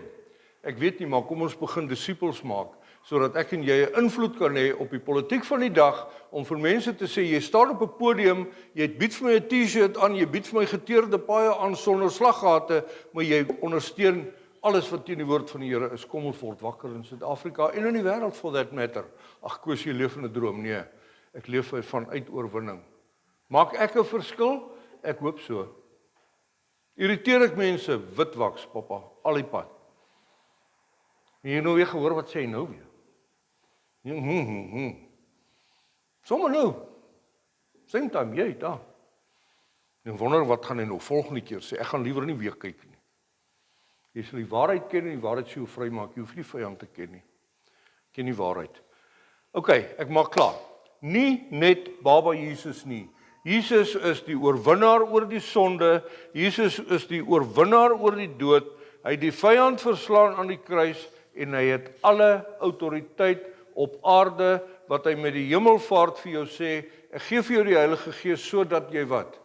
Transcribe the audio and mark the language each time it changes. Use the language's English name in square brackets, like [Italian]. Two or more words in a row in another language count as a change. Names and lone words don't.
[Afrikaans] Ek weet nie, maar kom ons begin disippels maak, sodat ek en jy 'n invloed kan hê op die politiek van die dag, om vir mense te sê, jy staan op 'n podium, jy bied vir my 'n T-shirt aan, jy bied vir my geteerde paaie aan sonder slaggate, maar jy ondersteun alles wat teen die woord van die Here is. Kom ons word wakker in Suid-Afrika en in die wêreld [English] for that matter. [Afrikaans] Ag, Koos, jy leef in 'n droom. Nee, ek leef vanuit oorwinning. Maak ek 'n verskil? Ek hoop so. Irriteer ek mense, witwaks, papa, al die pad. En jy nou weer gehoor wat sê hy nou weer. Sommige nou, [English] same time, [Afrikaans] jy, daar. En wonder wat gaan hy nou volgende keer sê, ek gaan liever nie weer kyk nie. Jy sal die waarheid ken en die waarheid sê jou vry maak, jy hoef nie die vyand te ken nie. Ken die waarheid. OK, ek maak klaar. Nie net Baba Jesus nie. Jesus is die oorwinnaar oor die sonde, Jesus is die oorwinnaar oor die dood, hy het die vyand verslaan aan die kruis, en hy het alle autoriteit op aarde, wat hy met die hemelvaart vir jou sê, ek gee vir jou die Heilige Gees, sodat jy wat?